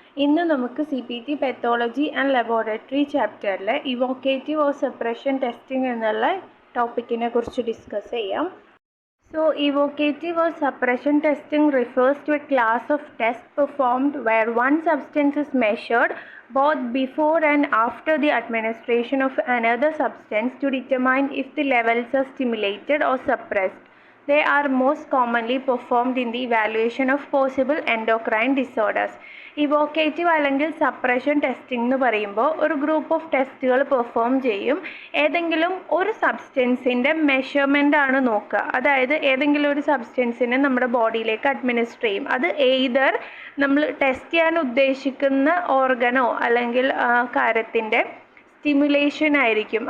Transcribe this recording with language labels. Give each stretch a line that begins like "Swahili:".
Malayalam: ഇന്ന് നമുക്ക് CPT Pathology and Laboratory ചാപ്റ്ററിലെ ഇവോക്കേറ്റീവ് or separation testing എന്നുള്ള ടോപ്പിക്കിനെ കുറിച്ച് ഡിസ്കസ് ചെയ്യാം.
English: So, evocative or suppression testing refers to a class of tests performed where one substance is measured both before and after the administration of another substance to determine if the levels are stimulated or suppressed. They are most commonly performed in the evaluation of possible endocrine disorders.
Malayalam: ഇവോക്കേറ്റീവ് അല്ലെങ്കിൽ suppression testing എന്ന് പറയുമ്പോൾ ഒരു group of ടെസ്റ്റുകൾ perform ചെയ്യും. ഏതെങ്കിലും ഒരു സബ്സ്റ്റൻസിൻ്റെ measurement ആണ് നോക്കുക. അതായത് ഏതെങ്കിലും ഒരു സബ്സ്റ്റൻസിനെ നമ്മുടെ ബോഡിയിലേക്ക് അഡ്മിനിസ്റ്റർ ചെയ്യും. അത് എയ്തർ നമ്മൾ ടെസ്റ്റ് ചെയ്യാൻ ഉദ്ദേശിക്കുന്ന ഓർഗനോ അല്ലെങ്കിൽ കാര്യത്തിൻ്റെ സ്റ്റിമുലേഷൻ ആയിരിക്കും.